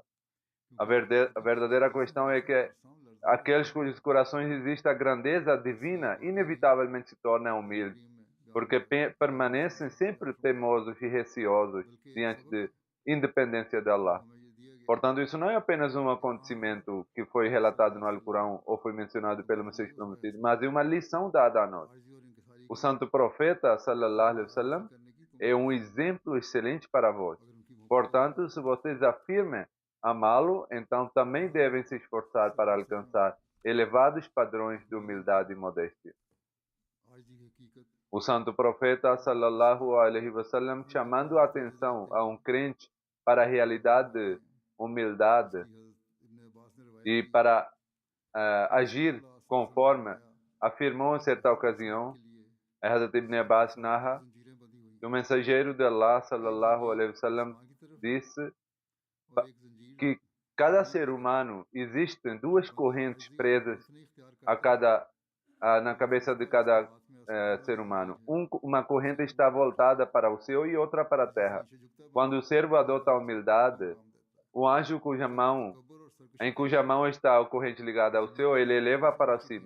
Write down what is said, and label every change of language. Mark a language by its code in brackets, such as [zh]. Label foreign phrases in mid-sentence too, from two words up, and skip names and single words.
[pt] A verdadeira questão é que aqueles cujos corações existe a grandeza divina inevitavelmente se tornam humildes, porque permanecem sempre temosos e receosos diante da independência de Allah. Portanto, isso não é apenas um acontecimento que foi relatado no Alcorão ou foi mencionado pelo Messias Prometido, mas é uma lição dada a nós. O santo profeta, [ar] صلى الله عليه وسلم, [pt] é um exemplo excelente para vós. Portanto, se vocês afirmam amá-lo, então também devem se esforçar para alcançar elevados padrões de humildade e modéstia. O santo profeta, [ar] صلى الله عليه وسلم, [pt] chamando a atenção a um crente para a realidade de humildade e para agir conforme afirmou em certa ocasião, Hazrat Ibn Abbas narra que o mensageiro de Allah, [ar] صلى الله عليه وسلم, [pt] disse que cada ser humano existem duas correntes presas na cabeça de cada ser humano. Uma corrente está voltada para o céu e outra para a terra. Quando o servo adota a humildade, o anjo em cuja mão está a corrente ligada ao céu, ele eleva para cima.